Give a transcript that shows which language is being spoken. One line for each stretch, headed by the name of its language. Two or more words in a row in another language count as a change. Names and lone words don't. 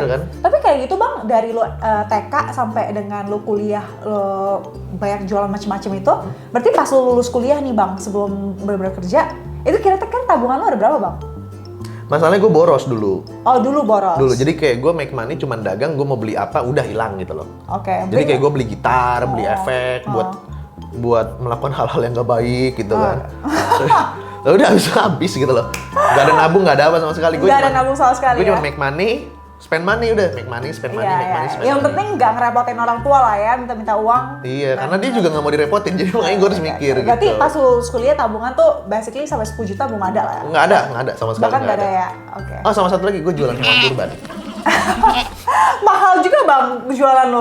Indonesian: Oke. kan. Tapi kayak gitu bang, dari lu TK sampai dengan lu kuliah, lu banyak jualan macam-macam itu, berarti pas lu lulus kuliah nih bang, sebelum benar-benar kerja, itu kira-kira kan tabungan lu ada berapa bang? Masalahnya gue boros dulu. Oh dulu boros. Dulu, jadi kayak gue
English: make money
Indonesian: cuman dagang, gue mau beli apa udah hilang gitu loh. Oke. Jadi kayak gue beli gitar, beli efek buat melakukan hal-hal yang gak baik gitu kan. Lalu udah habis gitu loh. Gak ada nabung, gak ada apa sama sekali. Nggak ada nabung sama sekali Gue ya? cuma
English: make money, spend money udah. Make money, spend money,
Indonesian: Iya,
English: make money,
Indonesian: iya.
English: spend
Indonesian: Yang
English: money.
Indonesian: penting nggak ngerepotin orang tua lah ya, minta-minta uang. Iya, karena dia juga gak mau direpotin, jadi makanya gue harus mikir Berarti gitu. pas lulus kuliah tabungan tuh basically sampai 10 juta belum ada lah ya? Nggak ada sama sekali. Bahkan nggak nggak ada ya? Oke. Oh, sama satu lagi, gue jualan hewan kurban. Mahal juga bang jualan lo.